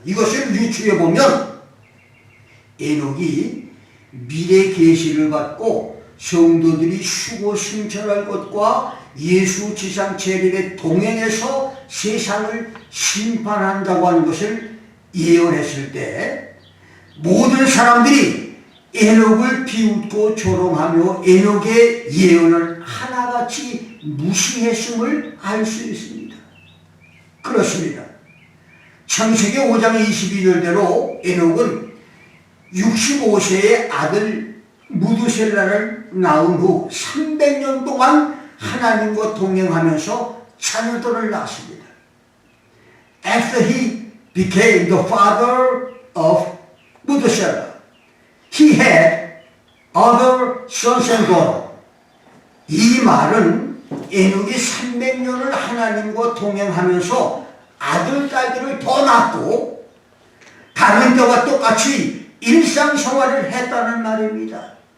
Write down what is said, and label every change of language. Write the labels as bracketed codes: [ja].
[ko] 이것을 유추해 보면 에녹이 미래 계시를 받고 성도들이 수고 승천할 것과 예수 지상 재림에 동행해서 세상을 심판한다고 하는 것을 예언했을 때 모든 사람들이 에녹을 비웃고 조롱하며 에녹의 예언을 하나같이 무시했음을 알 수 있습니다. 그렇습니다. 창세기 5장 22절대로 에녹은 65세의 아들 무두셀라를 낳은 후 300년 동안 하나님과 동행하면서 자녀들을 낳았습니다. [en] After he became the father of Methuselah, he had other sons and daughters. [ko] 이 말은 에녹이 300년을 하나님과 동행하면서 아들, 딸들을 더 낳고 다른 때와 똑같이 일상생활을 했다는 말입니다.